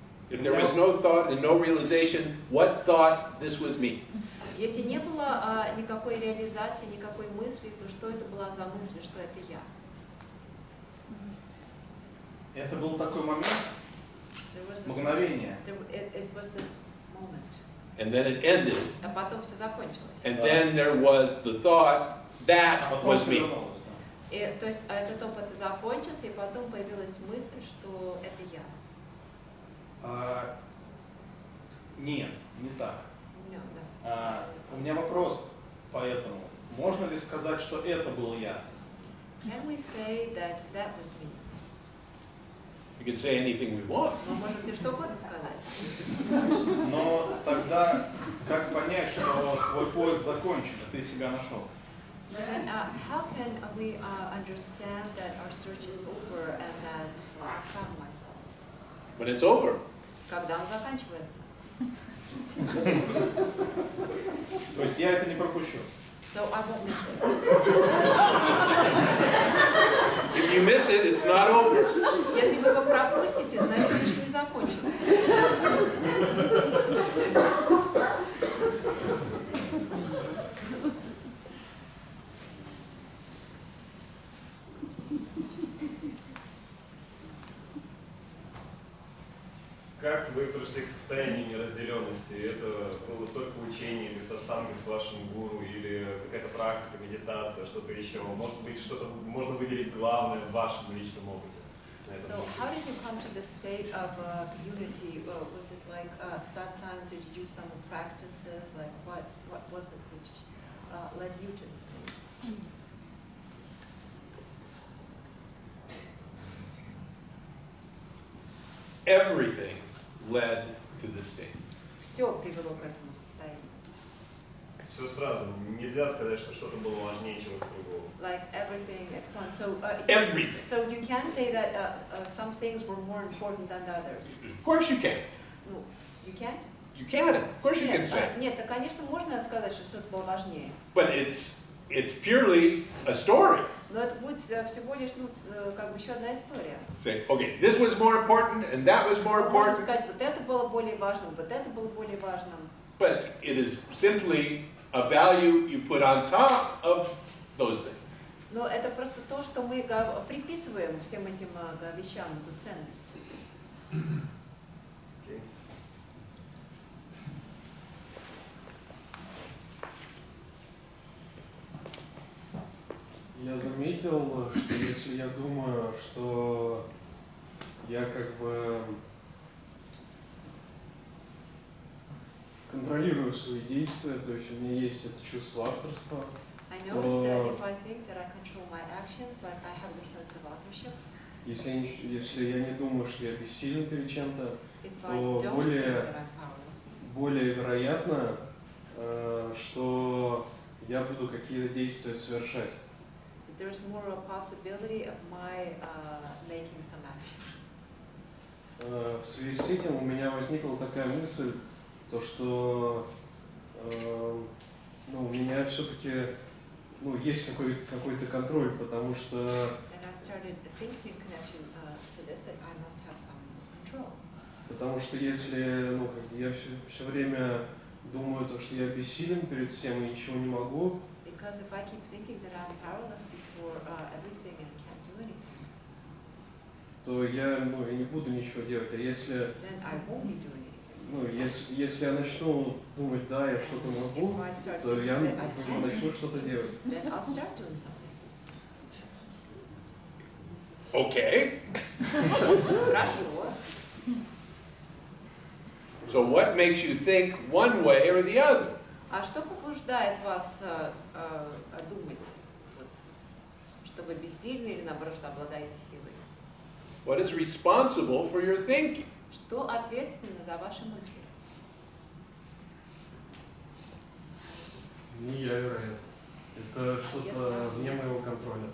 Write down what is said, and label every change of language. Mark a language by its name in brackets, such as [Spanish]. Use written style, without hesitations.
[English] If there was no thought and no realization, what thought this was me? [Russian] Если не было никакой реализации, никакой мысли, то что это была за мысль, что это я? Это был такой момент, [English] There was this, [Russian] мгновение. [English] it was this moment. And then it ended, [Russian] А потом все закончилось. [English] and then there was the thought, that was me. [Russian] И, то есть этот опыт закончился, и потом появилась мысль, что это я. Нет, не так. [English] No, no. [Russian] У меня вопрос поэтому. Можно ли сказать, что это был я? [English] Can we say that that was me? We can say anything we want. [Russian] Мы можем все что угодно сказать. Но тогда как понять, что твой поиск закончен, и ты себя нашел? [English] So then, how can we understand that our search is over and that I found myself? When it's over. [Russian] Когда он заканчивается? То есть я это не пропущу. [English] So I won't miss it. If you miss it, it's not over. [Russian] Если вы его пропустите, значит он еще не закончился. Как вы пришли к состоянию неразделенности? Это было только учение или сатсанги с вашим гуру, или какая-то практика, медитация, что-то еще? Может быть, что-то можно выделить главное в вашем личном опыте? [English] So how did you come to the state of unity? Was it like satsangs, or did you do some practices? Like what was it which led you to the state? Everything led to this state. [Russian] Все привело к этому состоянию. Все сразу. Нельзя сказать, что что-то было важнее чего-то другого. [English] Like everything at once. So Everything. So you can't say that some things were more important than others. Of course you can. Ну, you can't? You can. Of course you can say. [Russian] Нет, конечно, можно сказать, что что-то было важнее. [English] But it's purely a story. [Russian] Но это будет всего лишь, как бы еще одна история. [English] Say, okay, this was more important and that was more [Russian] Мы можем [English] important. [Russian] сказать, вот это было более важным, вот это было более важным. [English] But it is simply a value you put on top of those things. [Russian] Но это просто то, что мы приписываем всем этим вещам, эту ценность. [English] Okay. [Russian] Я заметил, что если я думаю, что я как бы контролирую свои действия, то есть у меня есть это чувство авторства. [English] I noticed that if I think that I control my actions, like I have the sense of authorship. [Russian] Если я не думаю, что я бессилен перед чем-то, [English] If [Russian] то [English] I don't think that I'm powerless. [Russian] более вероятно, что я буду какие-то действия совершать. [English] There's more a possibility of my making some actions. [Russian] В связи с этим у меня возникла такая мысль, то что у меня все-таки есть какой-то контроль, потому что [English] And I started thinking in connection to this that I must have some control. [Russian] если я все время думаю, то, что я бессилен перед всем и ничего не могу, [English] Because if I keep thinking that I'm powerless before everything and can't do anything, [Russian] то я, ну, и не буду ничего делать. А если, [English] then I won't be doing anything. [Russian] ну, если я начну думать, да, я что-то могу, [English] If I start [Russian] то я [English] thinking that I can, [Russian] начну что-то делать. [English] then I'll start doing something. Okay. [Russian] Хорошо. [English] So what makes you think one way or the other? [Russian] А что побуждает вас думать, вот, что вы бессильны или наоборот, что обладаете силой? [English] What is responsible for your thinking? [Russian] Что ответственно за ваши мысли? Не я, вероятно. Это что-то вне моего контроля.